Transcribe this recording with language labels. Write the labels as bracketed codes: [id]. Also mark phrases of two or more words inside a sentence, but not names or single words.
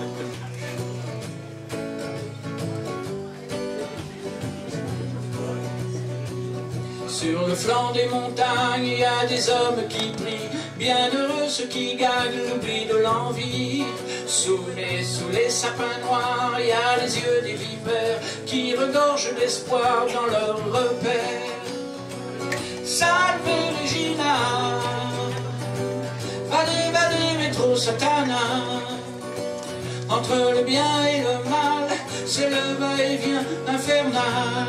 [fr] Sur le flanc des montagnes, il y a des hommes qui prient. Bienheureux ceux qui gagnent l'oubli de l'envie. Sous les sapins noirs, il y a les yeux des vipères qui regorgent d'espoir dans leur repère. [la] Salve Regina, vade, vade, retro satana. [fr] Entre le bien et le mal, c'est le va-et-vient infernal.